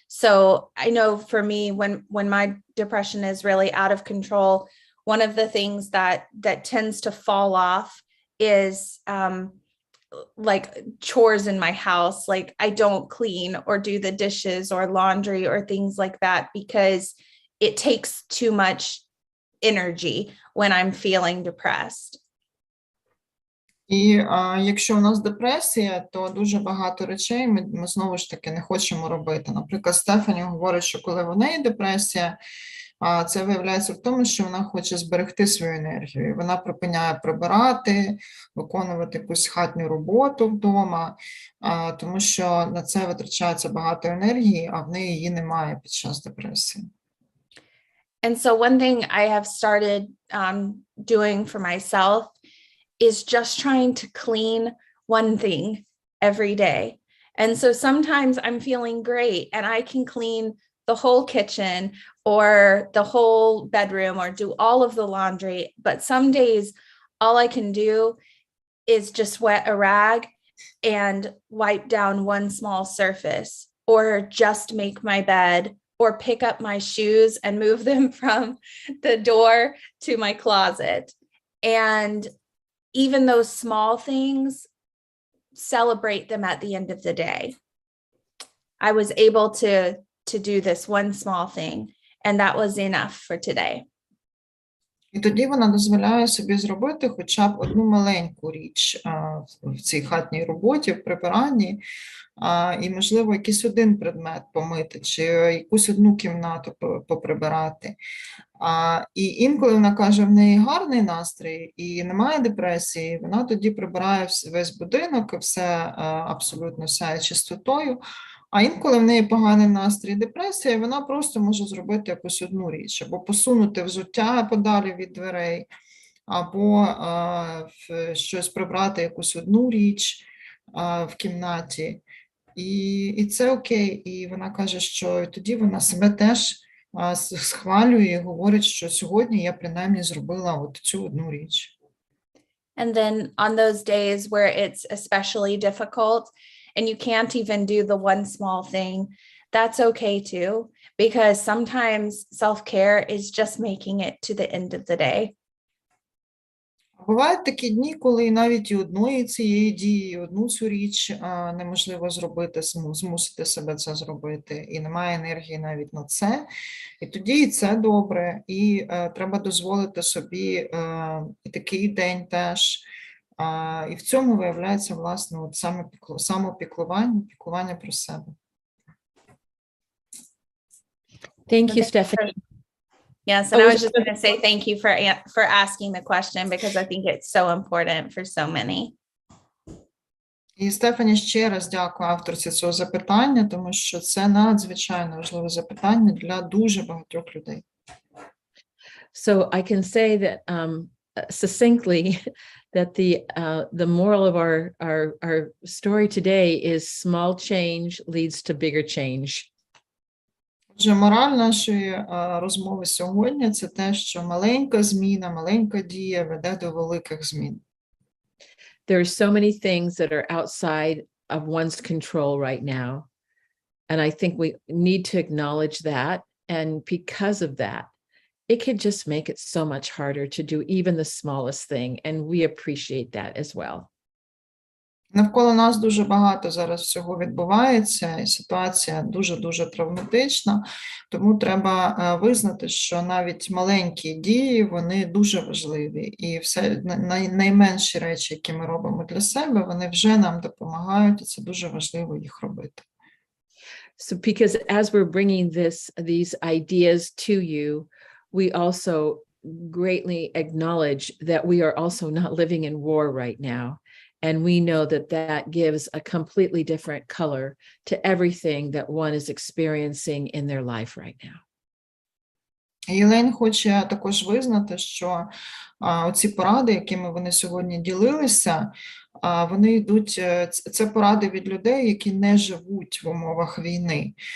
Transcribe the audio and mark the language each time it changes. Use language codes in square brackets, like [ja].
[en] So I know for me, when my depression is really out of control, one of the things that tends to fall off is like chores in my house. Like I don't clean or do the dishes or laundry or things like that because it takes too much energy when I'm feeling depressed. [uk] І якщо у нас депресія, то дуже багато речей ми знову ж таки не хочемо робити. Наприклад, Стефані говорить, що коли в неї депресія, це виявляється в тому, що вона хоче зберегти свою енергію. Вона припиняє прибирати, виконувати якусь хатню роботу вдома, тому що на це витрачається багато енергії, а в неї її немає під час депресії. [en] And so one thing I have started doing for myself is just trying to clean one thing every day. And so sometimes I'm feeling great and I can clean the whole kitchen or the whole bedroom or do all of the laundry. But some days all I can do is just wet a rag and wipe down one small surface, or just make my bed, or pick up my shoes and move them from the door to my closet. And even those small things, celebrate them at the end of the day. I was able to do this one small thing, and that was enough for today. [uk] І тоді вона дозволяє собі зробити хоча б одну маленьку річ в цій хатній роботі, в прибиранні, і, можливо, якийсь один предмет помити, чи якусь одну кімнату поприбирати. І інколи вона каже, в неї гарний настрій і немає депресії, вона тоді прибирає весь будинок, і все абсолютно сяє чистотою. А інколи в неї поганий настрій, депресія, і вона просто може зробити якусь одну річ, або посунути взуття подалі від дверей, або щось прибрати, якусь одну річ в кімнаті. І це окей. І вона каже, що тоді вона себе теж схвалює і говорить, що сьогодні я принаймні зробила от цю одну річ. [en] And then on those days where it's especially difficult and you can't even do the one small thing, that's okay too, because sometimes self-care is just making it to the end of the day. [uk] Бувають такі дні, коли навіть і одної цієї дії, і одну цю річ неможливо зробити, змусити себе це зробити, і немає енергії навіть на це. І тоді і це добре, і треба дозволити собі і такий день теж. І в цьому виявляється, власне, от самопіклування, піклування про себе. [en] Thank you, Stephanie. Yes, and Oh, I was was just going to say thank you for asking the question because I think it's so important for so many. [uk] І Стефані ще раз дякую авторці цього запитання, тому що це надзвичайно важливе запитання для дуже багатьох людей. [en] So I can say that succinctly that the moral of our story today is small change leads to bigger change. [uk] Отже, мораль нашої розмови сьогодні – це те, що маленька зміна, маленька дія веде до великих змін. [en] There are so many things that are outside of one's control right now. And I think we need to acknowledge that. And because of that, it can just make it so much harder to do even the smallest thing. And we appreciate that as well. [uk] Навколо нас дуже багато зараз всього відбувається, і ситуація дуже-дуже травматична, тому треба визнати, що навіть маленькі дії, вони дуже важливі, і все найменші речі, які ми робимо для себе, вони вже нам допомагають, і це дуже важливо їх робити. [en] So because as we're bringing these ideas to you, we also greatly acknowledge that we are also not living in war right now. And we know that that gives a completely different color to everything that one is experiencing in their life right now. [uk] Єлейн хоче також визнати, що оці поради, якими вони сьогодні ділилися, вони йдуть, це поради від людей, які не живуть в умовах війни.